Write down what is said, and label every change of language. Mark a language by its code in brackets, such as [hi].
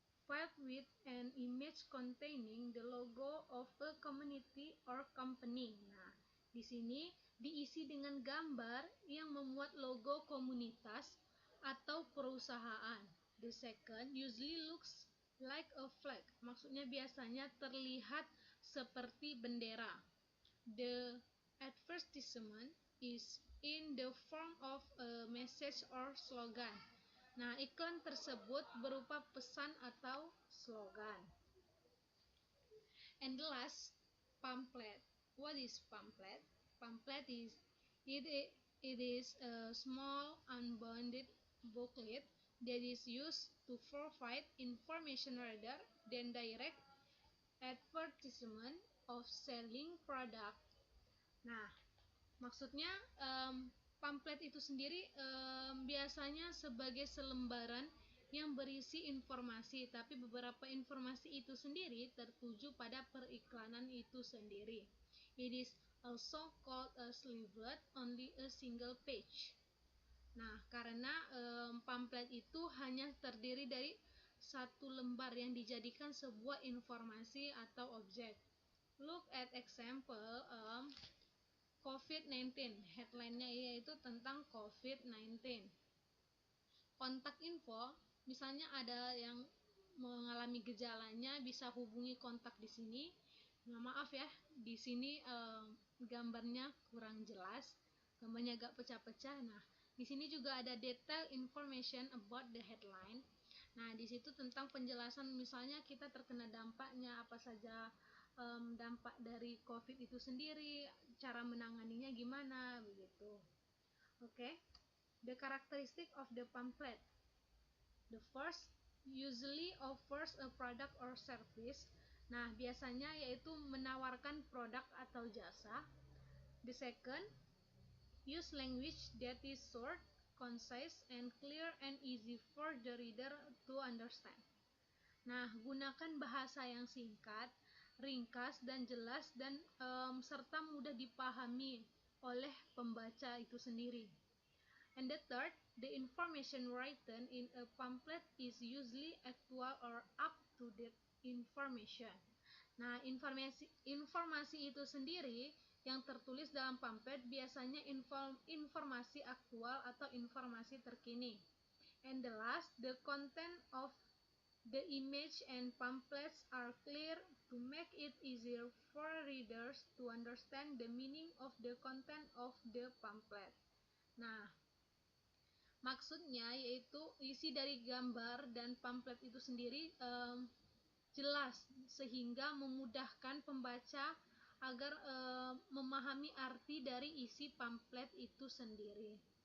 [en] Filled with an image containing the logo of a community or company. [id] Nah, di sini diisi dengan gambar yang memuat logo komunitas atau perusahaan. [en] The second usually looks like a flag. [id] Maksudnya biasanya terlihat seperti bendera. [en] The advertisement is in the form of a message or slogan. [id] Nah, iklan tersebut berupa pesan atau slogan. [en] And the last, pamphlet. What is pamphlet? Pamphlet is it is a small unbounded booklet that is used to provide information rather than direct advertisement of selling product. [id] Nah, maksudnya pamflet itu sendiri biasanya sebagai selembaran yang berisi informasi, tapi beberapa informasi itu sendiri tertuju pada periklanan itu sendiri. [en] It is also called a leaflet, only a single page. [id] Nah, karena pamflet itu hanya terdiri dari satu lembar yang dijadikan sebuah informasi atau objek. [en] Look at example COVID-19. [id] Headline-nya yaitu tentang COVID-19. Kontak info, misalnya ada yang mengalami gejalanya bisa hubungi kontak di sini. Nah, maaf ya, di sini gambarnya kurang jelas, gambarnya agak pecah-pecah. Nah, di sini juga ada [en] detail information about the headline. [id] Nah, di situ tentang penjelasan, misalnya kita terkena dampaknya apa saja, dampak dari COVID itu sendiri, cara menanganinya gimana begitu. Oke. [en] The characteristic of the pamphlet. The first usually offers a product or service. [id] Nah, biasanya yaitu menawarkan produk atau jasa. [en] The second, use language that is short, concise, and clear and easy for the reader to understand. [id] Nah, gunakan bahasa yang singkat, ringkas, dan jelas, dan serta mudah dipahami oleh pembaca itu sendiri. [en] And the third, the information written in a pamphlet is usually actual or up-to-date information. [id] Nah, informasi itu sendiri yang tertulis dalam pamflet biasanya informasi aktual atau informasi terkini. [en] And the last, the content of the image and pamphlets are clear to make it easier for readers to understand the meaning of the content of the pamphlet. [id] Nah, maksudnya yaitu isi dari gambar dan pamflet itu sendiri jelas sehingga memudahkan pembaca agar memahami arti dari isi pamflet itu sendiri.